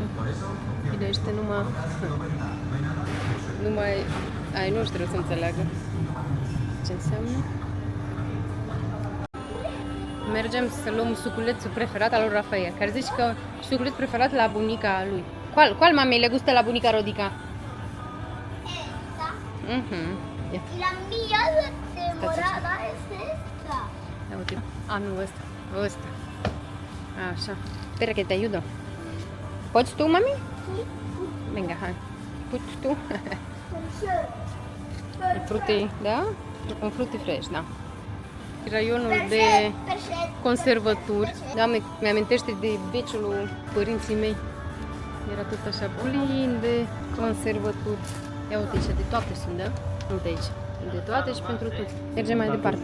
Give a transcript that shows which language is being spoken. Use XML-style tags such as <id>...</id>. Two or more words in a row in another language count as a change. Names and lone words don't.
<ro>Bilește numai ai noștri o să înțeleagă ce înseamnă. Mergem să luăm suculețul preferat al lui Rafael, care zice că suculețul preferat la bunica lui.</ro> <es>¿Cuál mami le gusta la bunica Rodica? Y la mía de morada es esta.</es> <ro>Uite. Nu, ăsta. Așa.</ro> <es>Espera que te ayudo.</es> <ro>Poți tu,</ro> <es>mami? Venga,</es> <ro>hai. Poți tu? Frutti, da? Un frutti fresh, da. raionul de conservături. Da, mi-amintește de veciul părinții mei. Era tot așa plin de conservături. Ia uite aici, de toate sunt, da? Uite aici. De toate și pentru toți. Mergem mai departe.</ro>